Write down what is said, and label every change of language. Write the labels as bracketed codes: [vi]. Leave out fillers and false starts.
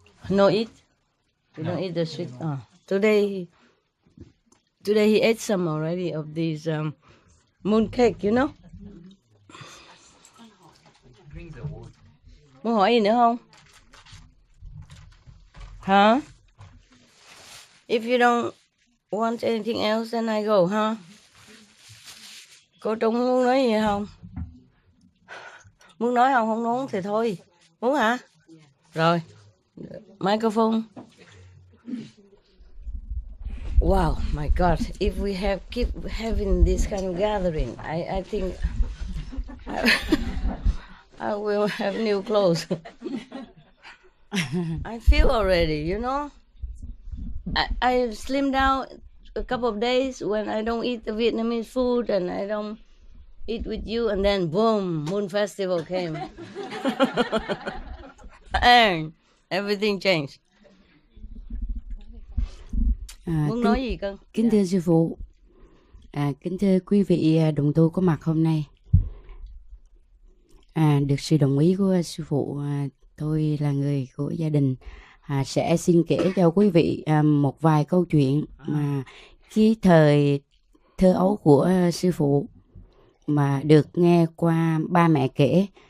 [en] No eat? You don't eat the sweet? Oh. Today he ate some already of these moon cake, [vi] Muốn hỏi gì nữa không? Huh? [en] If you don't want anything else, then I go, huh? [vi] Cô Trung muốn nói gì không? Muốn nói không? Không muốn thì thôi. Muốn hả? Rồi. Microphone. [en] Wow, my God! If we keep having this kind of gathering, I think I will have new clothes. I feel already, I slimmed down a couple of days when I don't eat the Vietnamese food and I don't eat with you, and then boom, Moon Festival came. And everything changed. [vi] Muốn nói gì con? Kính thưa sư phụ, kính thưa quý vị đồng tu có mặt hôm nay. Được sự đồng ý của sư phụ, tôi là người của gia đình sẽ xin kể cho quý vị một vài câu chuyện mà cái thời thơ ấu của sư phụ mà được nghe qua ba mẹ kể.